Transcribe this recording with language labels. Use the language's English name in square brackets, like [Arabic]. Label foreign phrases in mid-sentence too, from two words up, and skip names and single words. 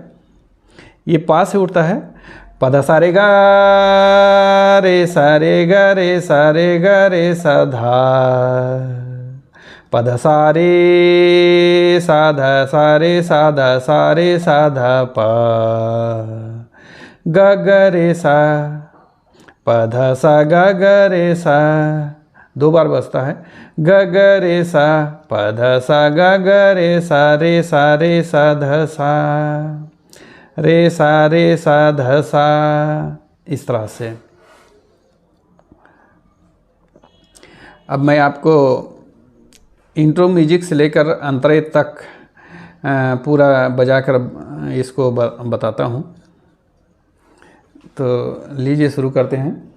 [Hindi] ये पा से उठता है। पध सा रे ग रे सा धा। पध सा रे सा धा प ग रे सा पध सा ग रे सा। दो बार बजता है। ग रे सा प ध सा ग रे सा ध सा रे सा ध सा। इस तरह से अब मैं आपको इंट्रो म्यूजिक से लेकर अंतरे तक पूरा बजाकर इसको बताता हूँ। तो लीजिए शुरू करते हैं।